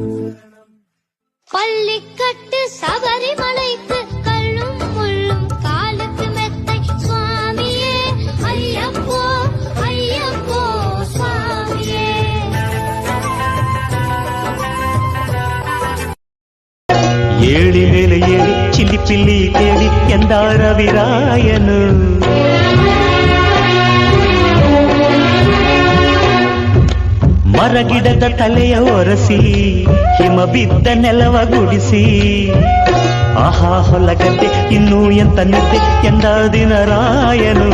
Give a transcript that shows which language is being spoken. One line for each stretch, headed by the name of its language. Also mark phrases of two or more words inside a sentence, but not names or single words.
Tamil: பள்ளிக்கட்டு சபரிமலைக்கு கல்லும் முள்ளும் காலுக்கு மெத்தை, சுவாமியே ஐயப்போ ஐயப்போ சுவாமியே.
Kannada: ಏಳಿ ಮೇಲೆ ಏಳಿ ಚಿಲಿಪಿಲ್ಲಿ ಕೇಳಿ ಎಂದ ರವಿರಾಯನು. ಮರಗಿಡದ ತಲೆಯ ಒರಸಿ ಹಿಮ ಬಿದ್ದ ನೆಲವ ಗುಡಿಸಿ ಆಹಾ ಹೊಲಗದ್ದೆ ಇನ್ನೂ ಎಂತ ನಿದ್ದೆ ಎಂದ ದಿನರಾಯನು.